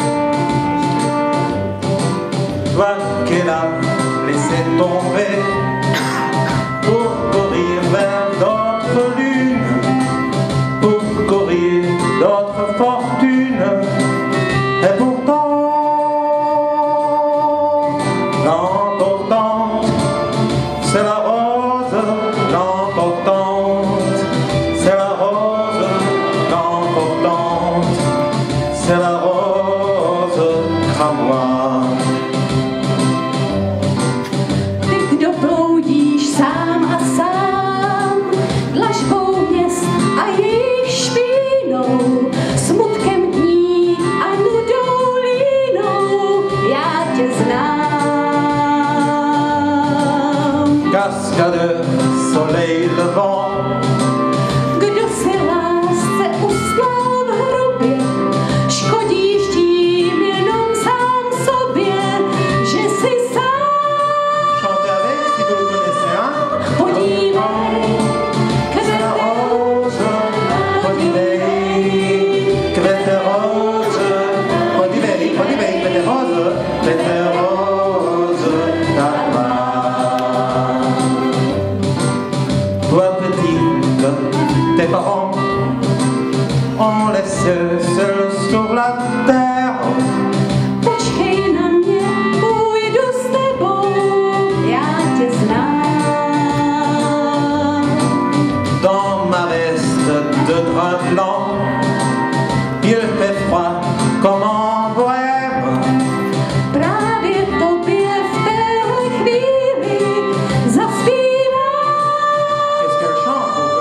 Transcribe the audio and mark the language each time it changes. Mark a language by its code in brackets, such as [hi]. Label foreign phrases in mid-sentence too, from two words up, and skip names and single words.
[fr] Toi qu'elle a laissé tomber pour courir vers d'autres lunes, pour courir d'autres fortunes, et pourtant l'importante, c'est la rose, l'importante, c'est la rose, l'importante, c'est la rose cramoise. [cs] Ty, kdo bloudíš sám a sám, dlažbou měst a jejich špínou, smutkem dní a nudou línou, já tě znám. [fr] Cascadeur, soleil levant, [cs] Kdo se lásce ustlal v hrobě, škodíš tím jenom sám sobě, že jsi sám. [fr] Chantez avec si vous le connaissez, hein? [cs] Podívej, kvete rose, podívej, kvete rose, podívej, podívej, kvete rose, tak má. [fr] Toi petite, tes parents ont laissé seul sur la terre. [cs] Počkej na mě, půjdu s tebou, já tě znám. [fr] Dans ma veste de drap blanc, il fait froid comme en bohème. [cs] Právě tobě v téhle chvíli zaspívám. [fr] Qu'est-ce qu'elle chante?